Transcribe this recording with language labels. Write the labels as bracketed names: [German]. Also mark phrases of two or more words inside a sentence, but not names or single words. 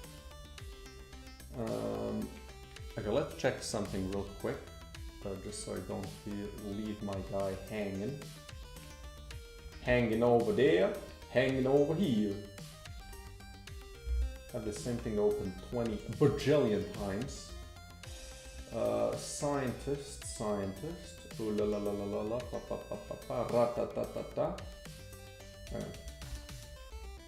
[English] Okay, let's check something real quick, just so I don't leave my guy hanging. Hanging over there, hanging over here. Have the same thing open 20 bajillion times. Scientist, ooh la la la la la la, pa pa pa pa pa, ra ta ta ta ta.